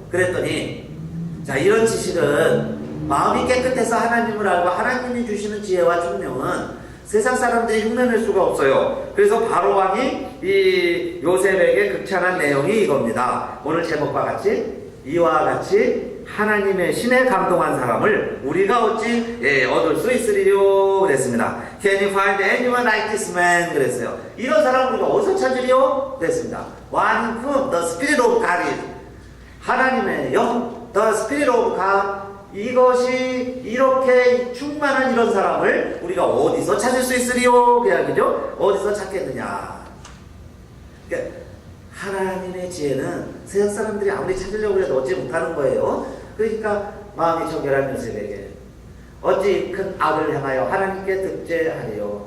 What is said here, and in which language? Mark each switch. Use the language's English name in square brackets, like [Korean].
[Korean] 그랬더니 자, 이런 지식은 마음이 깨끗해서 하나님을 알고 하나님이 주시는 지혜와 총명은 세상 사람들이 흉내낼 수가 없어요. 그래서 바로왕이 이 요셉에게 극찬한 내용이 이겁니다. 오늘 제목과 같이 이와 같이 하나님의 신에 감동한 사람을 우리가 어찌 얻을 수 있으리요 그랬습니다. [English] Can you find anyone like this man? [Korean] 그랬어요. 이런 사람을 우리가 어디서 찾으리요? 그랬습니다. [English] One in whom the Spirit of God is. [Korean] 하나님의 영, [English] the Spirit of God. [Korean] 이것이 이렇게 충만한 이런 사람을 우리가 어디서 찾을 수 있으리요? 그 이야기죠. 어디서 찾겠느냐. 그러니까 하나님의 지혜는 세상 사람들이 아무리 찾으려고 해도 얻지 못하는 거예요. 그러니까 마음이 청결한 요셉에게 어찌 큰 악을 행하여 하나님께 득죄하리요.